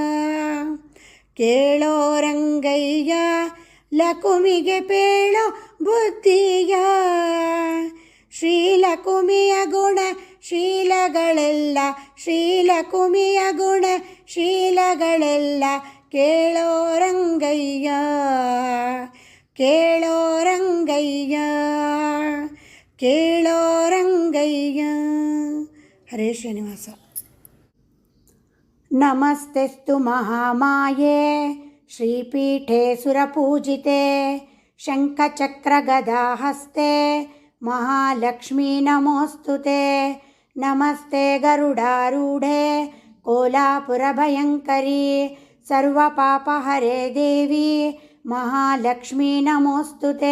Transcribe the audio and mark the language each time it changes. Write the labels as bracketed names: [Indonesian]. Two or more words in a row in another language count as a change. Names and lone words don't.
[Kannada] ಕೇಳೋ ರಂಗಯ್ಯ ಲಕುಮಿಗೆ ಪೇಳೋ ಬುದ್ಧಿಯ ಶ್ರೀಲಕುಮಿಯ ಗುಣಶೀಲಗಳೆಲ್ಲ ಶ್ರೀಲಕುಮಿಯ ಗುಣಶೀಲಗಳೆಲ್ಲ ಕೇಳೋ ರಂಗಯ್ಯ ಕೇಳೋ ರಂಗಯ್ಯ ಕೇಳೋ ರಂಗಯ್ಯ. ಹರೇ ಶ್ರೀನಿವಾಸ. [Sanskrit] ನಮಸ್ತೆಸ್ತು ಮಹಾಮಾಯೆ ಶ್ರೀಪೀಠೆ ಸುರಪೂಜಿತೆ ಶಂಖಚಕ್ರಗದಾಹಸ್ತೆ ಮಹಾಲಕ್ಷ್ಮೀ ನಮೋಸ್ತುತೆ. ನಮಸ್ತೆ ಗರುಡಾರೂಢೆ ಕೋಲಾಪುರಭಯಂಕರಿ ಸರ್ವಪಾಪಹರೆ ದೇವಿ ಮಹಾಲಕ್ಷ್ಮೀ ನಮೋಸ್ತುತೆ.